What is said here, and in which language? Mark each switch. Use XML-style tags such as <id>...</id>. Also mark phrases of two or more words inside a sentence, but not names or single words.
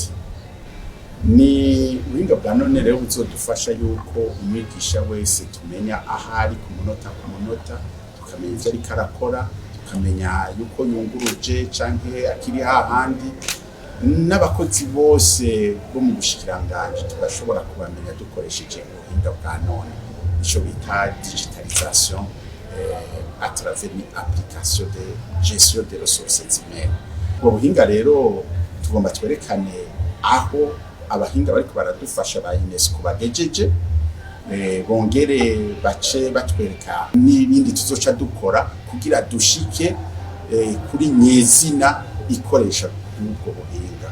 <rn>Ni ubuhinga bwa none rero buzodufasha yuko umwigisha wese tumenya ahari ku munota tukamenya ivyo ariko arakora, tukamenya yuko yunguruje canke akiri hahandi, n'abakozi bose bo mu bushikiranganje tugashobora kubamenya dukoresheje ubuhinga bwa none, ico bita digitalisation</rn> <fr>à travers une application de gestion des ressources humaines.</fr> <rn>Ubwo buhinga rero tugomba twerekane aho abahinga bariko baradufasha ba UNESCO bagejeje, bongere bace batwereka n'ibindi tuzoca dukora kugira dushike kuri nyezina ikoresha ubwo buhinga.</rn>